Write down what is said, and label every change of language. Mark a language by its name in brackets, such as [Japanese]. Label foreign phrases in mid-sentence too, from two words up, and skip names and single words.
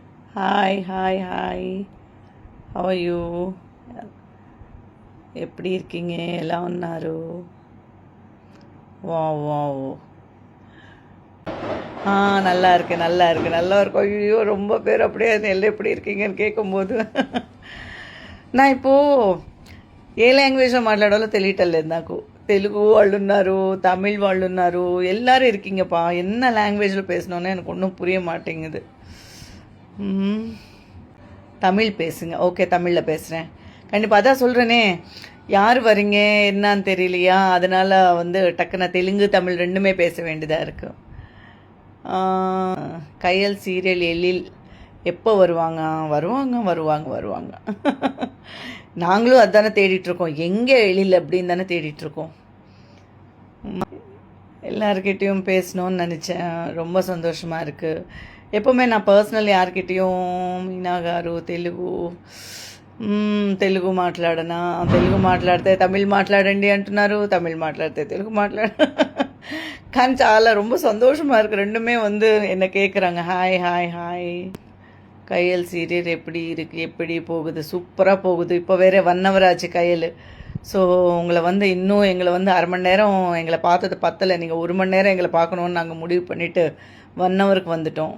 [English] hi hi hi how are you [Tamil] எப்படி இருக்கீங்க எல்லாம் உన్నారు வா வாவ் ஆ நல்லா இருக்கேன் நல்லா இருக்கும் ஐயோ ரொம்ப பேர் அப்படியே எல்லாம் எப்படி இருக்கீங்கன்னு கேட்கும்போது [Telugu] నా ఇప్పుడు ఏ లాంగ్వేజ్లో మాట్లాడాలో తెలియటలేదు నాకు. తెలుగు వాళ్ళు ఉన్నారు, తమిళ్ వాళ్ళు ఉన్నారు, [Tamil] எல்லாரும் இருக்கீங்கப்பா. என்ன லாங்குவேஜில் பேசணுன்னு எனக்கு ஒன்றும் புரிய மாட்டேங்குது. தமிழ் பேசுங்க. ஓகே, தமிழில் பேசுகிறேன் கண்டிப்பாக. அதான் சொல்கிறேனே, யார் வரீங்க என்னான்னு தெரியலையா, அதனால் டக்குன்னு தெலுங்கு தமிழ் ரெண்டுமே பேச வேண்டியதாக இருக்குது. கையல் சீரியல் எழில் எப்போ வருவாங்க? வருவாங்க. நாங்களும் அதுதானே தேடிட்டுருக்கோம். எங்கே எழில் அப்படின்னு தானே தேடிட்டுருக்கோம். எல்லாருக்கிட்டேயும் பேசணும்னு நினச்சேன். ரொம்ப சந்தோஷமாக இருக்குது. எப்போவுமே நான் பர்சனல் யார்கிட்டேயும் [Telugu] మీనా గారు తెలుగు మాట్లాడనా, తెలుగు మాట్లాడితే తమిళ్ మాట్లాడండి అంటున్నారు, తమిళ్ మాట్లాడితే తెలుగు కానీ చాలా [Tamil] ரொம்ப சந்தோஷமாக இருக்குது. ரெண்டுமே என்னை கேட்குறாங்க. ஹாய் ஹாய் ஹாய். கையல் சீரியல் எப்படி போகுது? சூப்பராக போகுது. இப்போ வேறு 1 hour ஆச்சு கையல். ஸோ உங்களை இன்னும் எங்களை அரை மணி நேரம் எங்களை பார்த்தது பத்தலை. நீங்கள் 1 மணி நேரம் எங்களை பார்க்கணுன்னு நாங்கள் முடிவு பண்ணிவிட்டு 1 hourக்கு வந்துட்டோம்.